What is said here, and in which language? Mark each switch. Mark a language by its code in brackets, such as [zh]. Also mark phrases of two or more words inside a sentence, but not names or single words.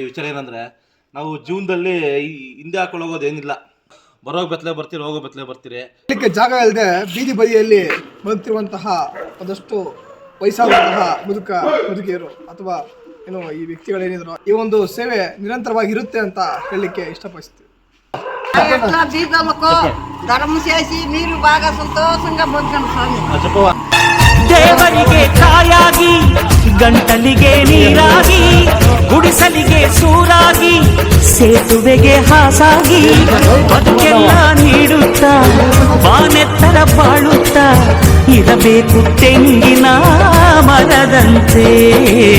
[kn] ವಿಚಾರ ಏನಂದರೆ, ನಾವು ಜೀವನದಲ್ಲಿ ಹಿಂದೆ ಹಾಕೊಂಡು ಹೋಗೋದೇನಿಲ್ಲ. ಬರೋಗಿ ಬೆತ್ತಲೆ ಬರ್ತೀರಿ, ಹೋಗೋ ಬೆತ್ತಲೆ ಬರ್ತೀರಿ. ಇದಕ್ಕೆ ಜಾಗ ಇಲ್ಲದೆ ಬೀದಿ ಬದಿಯಲ್ಲಿ ಬದುಕ್ತಿರುವಂತಹ ಒಂದಷ್ಟು ವಯಸ್ಸಾದಂತಹ ಮುದುಕಿಯರು ಅಥವಾ ಏನು ಈ ವ್ಯಕ್ತಿಗಳೇನಿದ್ರು, ಈ ಒಂದು ಸೇವೆ ನಿರಂತರವಾಗಿರುತ್ತೆ ಅಂತ ಹೇಳಲಿಕ್ಕೆ ಇಷ್ಟಪಡಿಸ್ತೀವಿ. [te] ధర్మం చేసి మీరు బాగా సంతోషంగా బతకండి స్వామి. [kn] ದೇವರಿಗೆ ಕಾಯಾಗಿ, ಗಂಟಲಿಗೆ ನೀರಾಗಿ, ಗುಡಿಸಲಿಗೆ ಸೂರಾಗಿ, ಸೇತುವೆಗೆ ಹಾಸಾಗಿ, ಬದುಕೆಲ್ಲ ನೀಡುತ್ತಾ ಬಾನೆತ್ತರ ಬಾಳುತ್ತಾ ಇರಬೇಕು ತೆಂಗಿನ ಮರದಂತೆ.